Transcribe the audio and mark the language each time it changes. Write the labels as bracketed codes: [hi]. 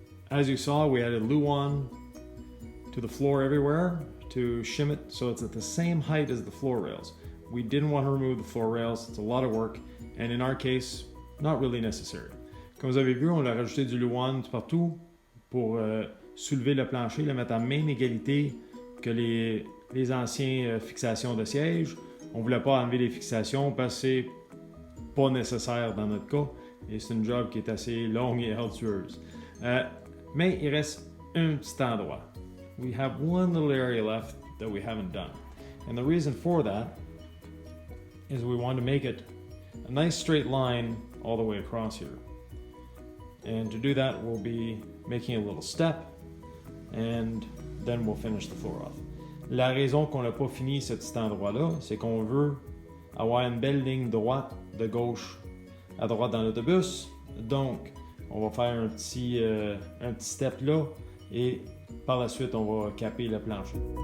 [en] As you saw, we added Luan to the floor everywhere to shim it so it's at the same height as the floor rails. We didn't want to remove the floor rails, it's a lot of work, and in our case, not really necessary. [fr] Comme vous avez vu, on a rajouté du Luan partout pour soulever le plancher, le mettre à même égalité que les anciennes fixations de siège. On ne voulait pas enlever les fixations parce que c'est pas nécessaire dans notre cas, et c'est une job qui est assez longue et ardueuse. Mais il reste un petit endroit. [en] We have one little area left that we haven't done. And the reason for that is we want to make it a nice straight line all the way across here. And to do that, we'll be making a little step and then we'll finish the floor off. [fr] La raison qu'on n'a pas fini cet endroit-là, c'est qu'on veut avoir une belle ligne droite de gauche à droite dans l'autobus. Donc, on va faire un petit step là et par la suite, on va caper le plancher.